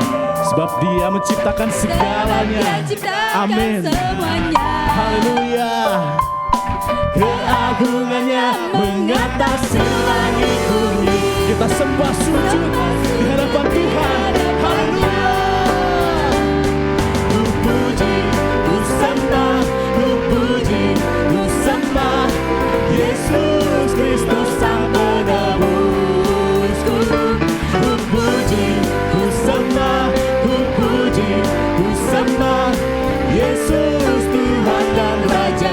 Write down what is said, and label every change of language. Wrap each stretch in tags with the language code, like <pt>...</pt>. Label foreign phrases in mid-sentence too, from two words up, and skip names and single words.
<id>sebab Dia menciptakan segalanya. Dia ciptakan Amin. semuanya. Haleluya. Keagungannya mengatasi langit bumi. Kita sembah sujud di hadapan Tuhan. Haleluya. Ku puji, ku sembah, ku puji, ku sembah Yesus Kristus Sang Penebusku. Ku puji, ku sembah, ku puji, ku sembah Yesus Tuhan dan Raja.</id>